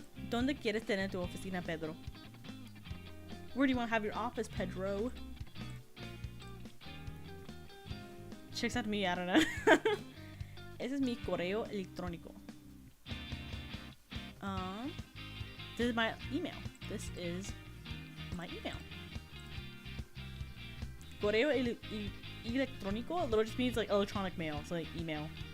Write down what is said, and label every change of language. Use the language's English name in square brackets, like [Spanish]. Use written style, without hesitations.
[Spanish] ¿Dónde quieres tener tu oficina, Pedro? [English] Where do you want to have your office, Pedro? Checks out to me, I don't know. [Spanish] Ese es mi correo electrónico. [English] This is my email. This is my email. Correo electrónico literally just means like electronic mail, so like email.